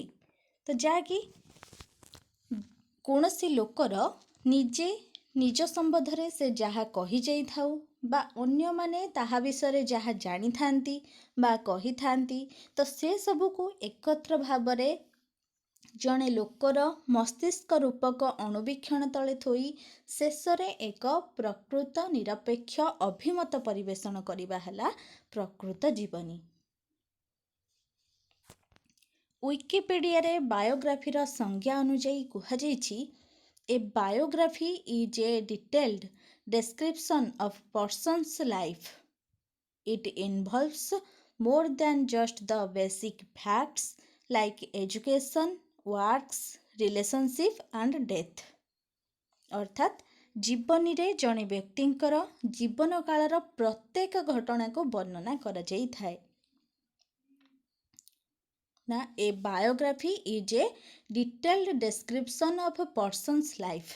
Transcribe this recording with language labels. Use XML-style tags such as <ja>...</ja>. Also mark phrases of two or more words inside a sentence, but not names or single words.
<or>ତ ଯାହାକି କୌଣସି ଲୋକର ନିଜେ ନିଜ ସମ୍ବନ୍ଧରେ ସେ ଯାହା କହିଯାଇଥାଉ ବା ଅନ୍ୟମାନେ ତାହା ବିଷୟରେ ଯାହା ଜାଣିଥାନ୍ତି ବା କହିଥାନ୍ତି ତ ସେ ସବୁକୁ ଏକତ୍ର ଭାବରେ ଜଣେ ଲୋକର ମସ୍ତିଷ୍କ ରୂପକ ଅଣୁବୀକ୍ଷଣ ତଳେ ଥୋଇ ଶେଷରେ ଏକ ପ୍ରକୃତ ନିରପେକ୍ଷ ଅଭିମତ ପରିବେଷଣ କରିବା ହେଲା ପ୍ରକୃତ ଜୀବନୀ। ୱିକିପିଡ଼ିଆରେ ବାୟୋଗ୍ରାଫିର ସଂଜ୍ଞା ଅନୁଯାୟୀ କୁହାଯାଇଛି</or> <en>A biography is a detailed description of person's life. It involves more than just the basic facts like education, works, relationship and death।</en> <or>ଅର୍ଥାତ୍ ଜୀବନୀରେ ଜଣେ ବ୍ୟକ୍ତିଙ୍କର ଜୀବନ କାଳର ପ୍ରତ୍ୟେକ ଘଟଣାକୁ ବର୍ଣ୍ଣନା କରାଯାଇଥାଏ।</or> <en>ନା A biography is a detailed description of person's life.</en>